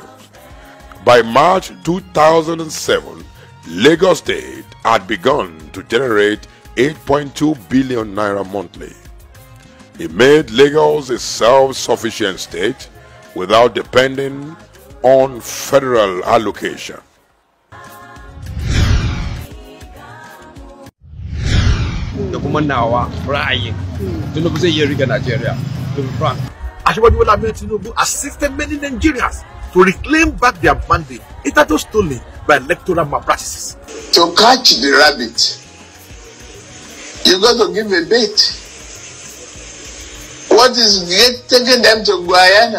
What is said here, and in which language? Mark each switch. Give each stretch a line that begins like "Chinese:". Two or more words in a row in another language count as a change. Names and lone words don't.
English: By March 2007, Lagos State had begun to generate 8.2 billion naira monthly. It made Lagos a self-sufficient state without depending on federal allocation.
Hausa: Da kuma nawa ra'ayin Tinubu zai iya riga Nigeria,
English: to be frank. Ashwaju Bola Ahmed Tinubu assisted many Nigerians to reclaim back their mandate hitherto stolen by electoral malpractices. To catch the rabbit, you got to give a bait. What is taking them to Guyana?